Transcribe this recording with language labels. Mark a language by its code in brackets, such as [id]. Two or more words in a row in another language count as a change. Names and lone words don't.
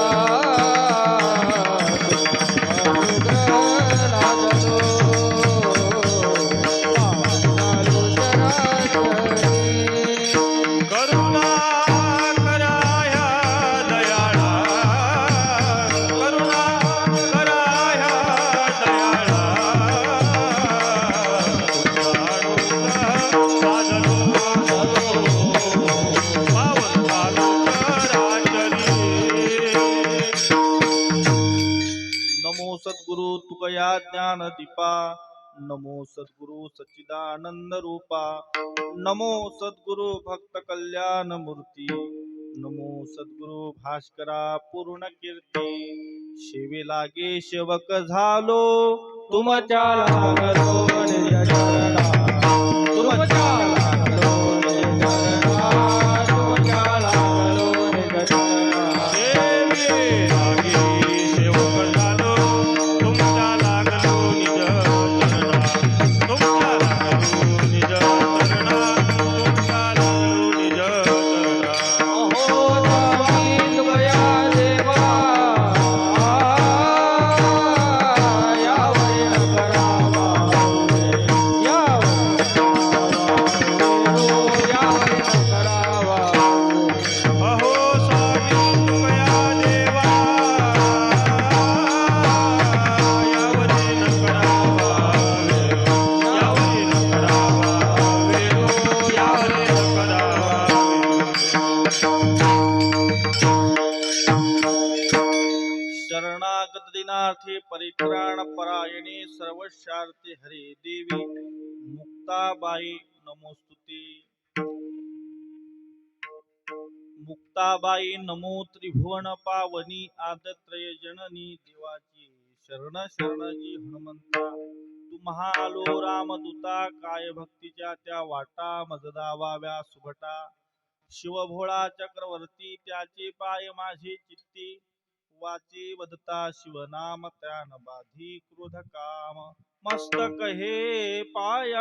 [mr] करुणा कराया दयाळा करुणा कराया दयाळा साधलो पावन चालू चराचरी नमो सद्गुरु तुकया ज्ञान दीपा नमो सद्गुरु सच्चिदानंद रूपा नमो सद्गुरु भक्त कल्याण मूर्ती नमो सद्गुरु भास्करा पूर्ण कीर्ती शेवे लागे सेवक झालो तुमच्या लागलो निज चरणा तुमच्या लागलो निज चरणा तुमच्या लागलो निज चरणा देवी लागे सेवक झालो तुमच्या लागलो निज चरणा तुमच्या लागलो निज चरणा तुमच्या लागलो निज चरणा अहो स्वामी तुमया देवा यावरी न करावा यावरी न करावा अहो स्वामी तुमया देवा यावरी न करावा यावरी न करावा यावरी न करावा [sa] शरणागत दिनार्थे परित्राण परायणे सर्वशार्थे हरे देवी मुक्ताबाई नमोस्तुते मुक्ताबाई नमो [mr] त्रिभुवन पावनी आदत्रय जननी देवाची शरण शरणजी हनुमंता तुम्हा आलो रामदूता काय भक्तीच्या त्या वाटा मज दावाव्या सुभटा शिवभोळा चक्रवर्ती त्याचे पाय माझे चित्ती वाचे वदता शिवनाम त्यान बाधी क्रोध काम मस्तक हे पाया